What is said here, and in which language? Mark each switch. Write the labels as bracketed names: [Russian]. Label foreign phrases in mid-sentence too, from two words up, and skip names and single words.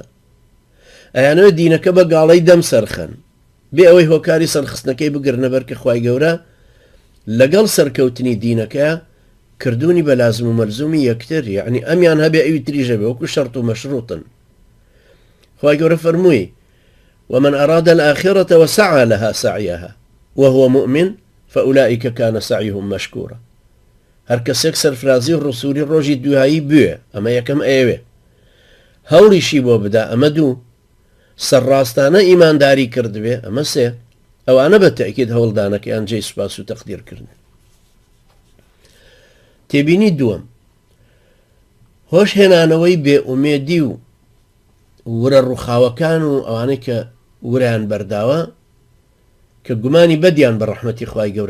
[Central Kurdish] ئەیانەوە دینەکە بە گاڵەی دەم سەرخەن، بێ ئەوەی هۆکاری سەرخستنەکەی بگرنە بەر کە خوای گەورە لەگەڵ سەرکەوتنی دینەکە کردوونی بە لازم و مەلزومی یەکتر، یعنی ئەمیان هەبێ ئەوی تریژە بێ وەکو شەرط و مەشروطن. خوای گەورە فەرمووی: [Arabic] ومن أراد الآخرة وسعى لها سعيها وهو مؤمن فأولئك كان سعيهم مشكورا. [Central Kurdish] هەر کەسێک سەرفرازی ڕسووری ڕۆژی دوایی بوێ، ئەمە یەکەم ئێوێ، هەوڵیشی بۆ بدا، ئەمە دوو، سەرڕاستانە ئیمانداری کردوێ، ئەمە سێ، ئەوانە بە تەئکید هەوڵدانەکەیان جێی سوپاس و تەقدیرکردن. تێبینی دووەم، هۆش هێنانەوەی بێئومێدی و ورە ڕووخاوەکان و ئەوانەی کە وریان بەرداوە کە گومانی بەدیان بە ڕەحمەتی خوای گەورە